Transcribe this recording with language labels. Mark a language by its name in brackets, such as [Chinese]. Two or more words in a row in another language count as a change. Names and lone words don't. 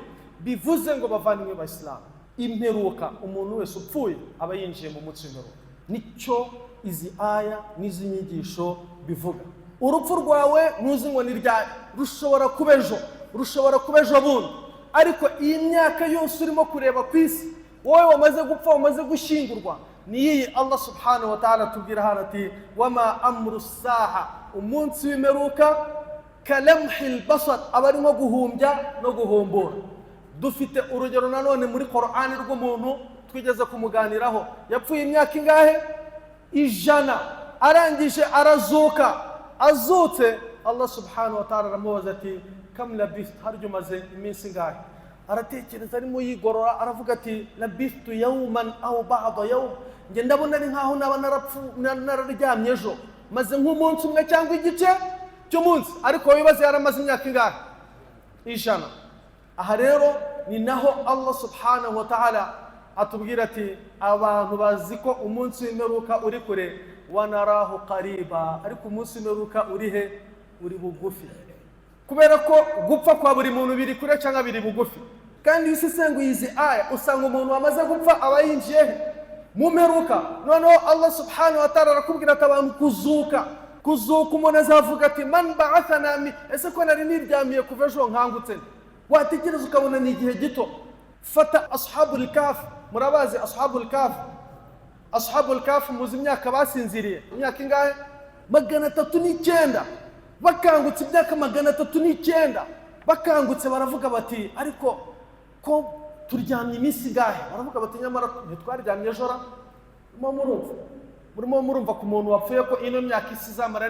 [Kinyarwanda] Bivuze ngo bavandimwe b'Abayisilamu, imperuka, umuntu wese upfuye aba yinjiye mu munsi w'imperuka. Nicyo izi aya n'izi nyigisho bivuga. Urupfu rwawe ntuzi ngo ni ryari, rushobora kuba ejo, rushobora kuba ejo bundi, ariko iyi myaka yose urimo kureba ku isi, wowe wamaze gupfa, wamaze gushyingurwa, niyi Allah [Arabic] سبحانه وتعالى [Kinyarwanda] tubwira hano ati [Arabic] وما أمر الساعة, [Kinyarwanda] umunsi w'imperuka [Arabic] كلمح البصر, [Kinyarwanda] aba ari nko guhumbya no guhumbura. Dufite urugero nanone muri Qur'ani rw'umuntu twigeze kumuganiraho, yapfuye imyaka ingahe? 100, arangije arazuka. Azutse Allah [Arabic] سبحانه وتعالى [Kinyarwanda] aramubaza ati [Arabic] كم لبثت, [Kinyarwanda] haryo maze iminsi ingahe? Aratekereza, arimo yigorora, aravuga ati [Arabic] لبثت يوما أو بعض يوم, [Kinyarwanda] nge ndabona ari nkaho naba nararyamye ejo, maze nk'umunsi umwe cyangwa igice cy'umunsi, ariko wibaze yaramaze imyaka ingahe? 100. Aha rero ni naho Allah [Arabic] سبحانه وتعالى [Kinyarwanda] atubwira ati abantu bazi ko umunsi w'imperuka uri kure, [Arabic] ونراه قريبا, [Kinyarwanda] ariko umunsi w'imperuka uri he? Uri bugufi. Kubera ko gupfa kwa buri muntu biri kure cyangwa biri bugufi. Kandi usisenguye izi aya usanga umuntu wamaze gupfa aba yinjiye he? Mu mperuka. Noneho Allah [Arabic] سبحانه وتعالى [Kinyarwanda] arakubwira ati abantu kuzuka, umuntu azavuga ati [Arabic] من بعثنا من, [Kinyarwanda] ese ko nari niryamiye kuva ejo nkangutse? Watekereza ukabona ni igihe gito. Fata [Arabic] أصحاب الكهف, [Kinyarwanda] murabazi [Arabic] أصحاب الكهف? أصحاب الكهف [Kinyarwanda] muzi imyaka basinziriye, imyaka ingahe? 309 bakangutse imyaka 309 bakangutse baravuga bati ariko ko turyamye iminsi gahe baravuga bati nyamara ntitwaryamye jora murimo murumva ku muntu wapfuye ko ino myaka isi zamara